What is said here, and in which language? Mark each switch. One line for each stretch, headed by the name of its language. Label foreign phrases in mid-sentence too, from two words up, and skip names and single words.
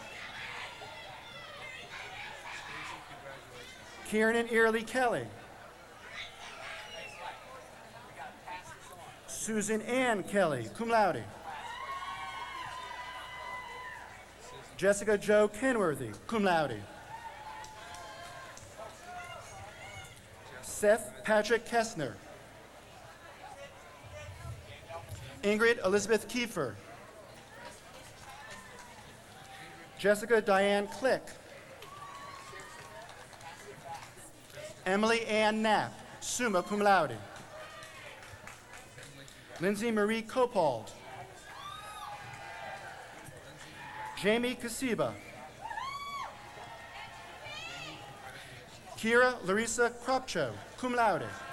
English: Kiernan Early Kelly. Susan Ann Kelly,
Latin: cum laude.
English: Jessica Jo Kenworthy,
Latin: cum laude.
English: Seth Patrick Kessner. Ingrid Elizabeth Kiefer. Jessica Diane Click. Emily Ann Knapp,
Latin: summa cum laude.
English: Lindsay Marie Copald. Jamie Kasiba. Kira Larissa Kropcho,
Latin: cum laude.